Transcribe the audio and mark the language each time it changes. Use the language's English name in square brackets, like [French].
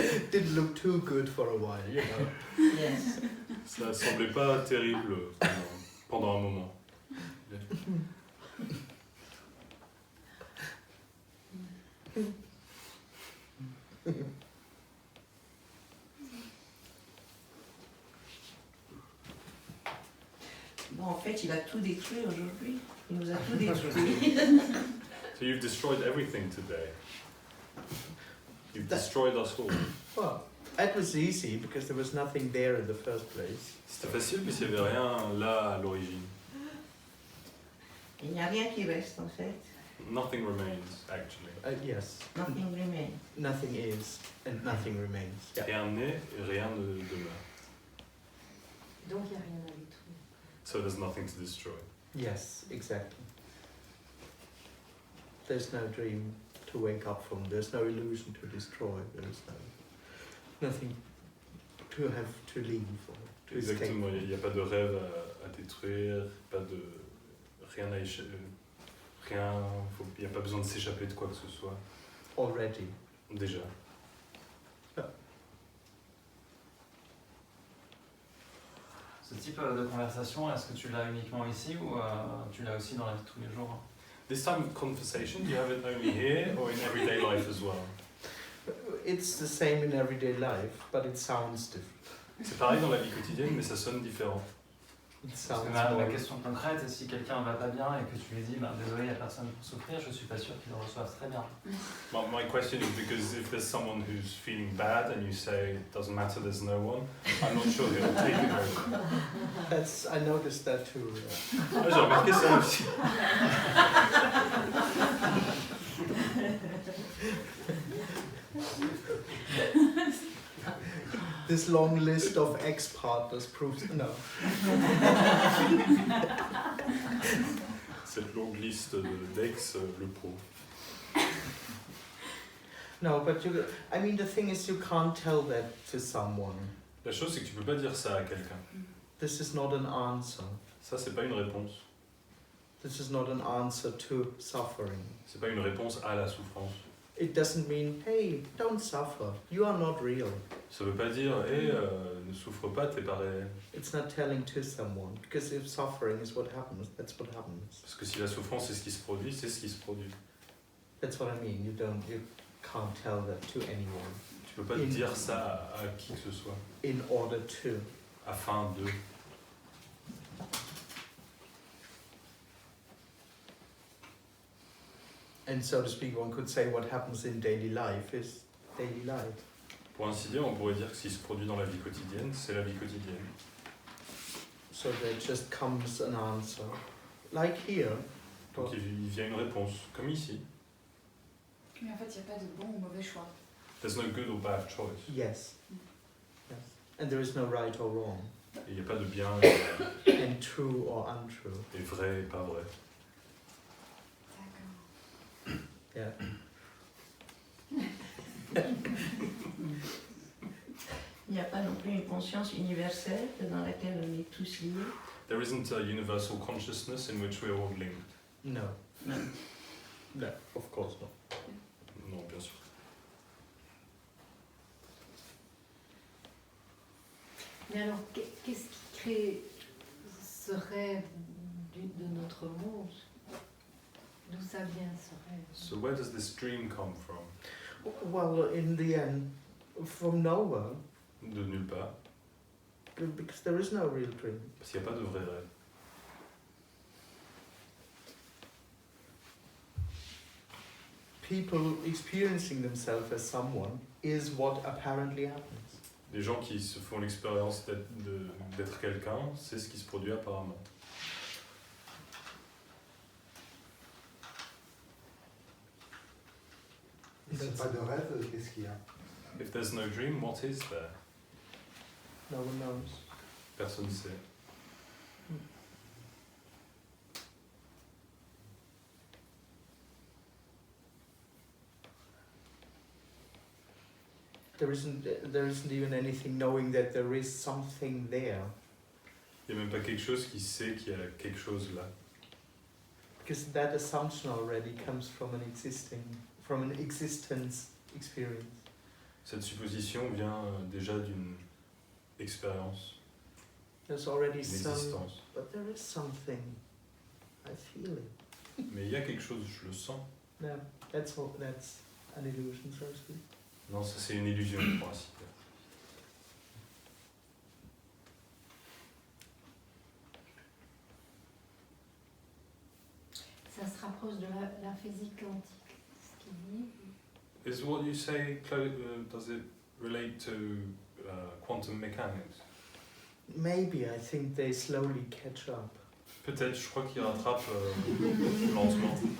[English] Didn't look too good for a while, you know. Yes. [French] Ça semblait pas terrible pendant un moment. Bon, en fait, il a tout détruit aujourd'hui. Il nous a tout détruit. [English] So you've destroyed everything today. You've destroyed us all. Well, that was easy because there was nothing there in the first place. [French] C'était facile, mais il n'y avait rien là à l'origine. Il n'y a rien qui reste, en fait. [English] Nothing remains, actually. Yes. Nothing remains. Nothing is and nothing remains. Yeah. [French] Rien n'est et rien ne demeure. Donc il n'y a rien à détruire. [English] So there's nothing to destroy. Yes, exactly. There's no dream to wake up from. There's no illusion to destroy. There's nothing to have to leave or to [French] Exactement, [English] escape. [French] il n'y a pas de rêve à détruire, pas de rien à échapper. Il n'y a pas besoin de s'échapper de quoi que ce soit. [English] Already. [French] Déjà. Ce type de conversation, est-ce que tu l'as uniquement ici ou tu l'as aussi dans la vie de tous les jours? [English] This type of conversation, do you have it only here or in everyday life as well? It's the same in everyday life, but it sounds different. [French] C'est pareil dans la vie quotidienne, mais ça sonne différent. [English] It [French] Parce [English] sounds [French] que ma [English] more. [French] question concrète est si quelqu'un va pas bien et que tu lui dis désolé, il n'y a personne pour souffrir, je suis pas sûr qu'il le reçoive très bien. [English] My question is because if there's someone who's feeling bad and you say it doesn't matter, there's no one, I'm not sure he'll take it very well. I noticed that too. [French] Ah, j'ai remarqué ça aussi. [English] This long list of ex-partners proves no. [French] Cette longue liste d'ex le prouve. [English] No, but I mean, the thing is, you can't tell that to someone. [French] La chose, c'est que tu peux pas dire ça à quelqu'un. [English] This is not an answer. [French] Ça, c'est pas une réponse. [English] This is not an answer to suffering. [French] C'est pas une réponse à la souffrance. [English] It doesn't mean, hey, don't suffer. You are not real. [French] Ça veut pas dire, ne souffre pas, t'es pas réel. [English] It's not telling to someone, because if suffering is what happens, that's what happens. [French] Parce que si la souffrance c'est ce qui se produit, c'est ce qui se produit. [English] That's what I mean. You can't tell that to anyone. [French] Tu peux pas dire ça à qui que ce soit. [English] In order to. [French] Afin de. [English] And so to speak, one could say what happens in daily life is daily life. [French] Pour ainsi dire, on pourrait dire que ce qui se produit dans la vie quotidienne, c'est la vie quotidienne. [English] So there just comes an answer. Like here. [French] Donc il vient une réponse, comme ici. Mais en fait, il n'y a pas de bon ou mauvais choix. [English] There's no good or bad choice. Yes. Yes. And there is no right or wrong. [French] Et il n'y a pas de bien [English] And true or untrue. [French] et vrai et pas vrai. D'accord. [English] Yeah. [French] Il n'y a pas non plus une conscience universelle dans laquelle on est tous liés. [English] There isn't a universal consciousness in which we're all linked. No. No. No, of course not. [French] Non, bien sûr. Mais alors, qu'est-ce qui crée ce rêve de notre monde? D'où ça vient ce rêve? [English] So where does this dream come from? Well, in the end, from nowhere, [French] De nulle part, [English] because there is no real dream. [French] parce qu'il n'y a pas de vrai rêve. [English] People experiencing themselves as someone is what apparently happens. [French] Les gens qui se font l'expérience d'être quelqu'un, c'est ce qui se produit apparemment. Et s'il n'y a pas de rêve, qu'est-ce qu'il y a? [English] If there's no dream, what is there? No one knows. [French] Personne ne sait. [English] There isn't even anything knowing that there is something there, [French] Il n'y a même pas quelque chose qui sait qu'il y a quelque chose là. [English] because that assumption already comes from an existence experience. [French] Cette supposition vient déjà d'une expérience, [English] There's already [French] d'une [English] some, [French] existence. [English] but there is something. I feel it. [French] Mais il y a quelque chose, je le sens. [English] No, that's an illusion, so to speak. [French] Non, ça c'est une illusion, pour ainsi dire. Ça se rapproche de la physique quantique, ce qu'il dit. [English] Is what you say, does it relate to quantum mechanics? Maybe I think they slowly catch up. [French] Peut-être, je crois qu'il rattrape lentement.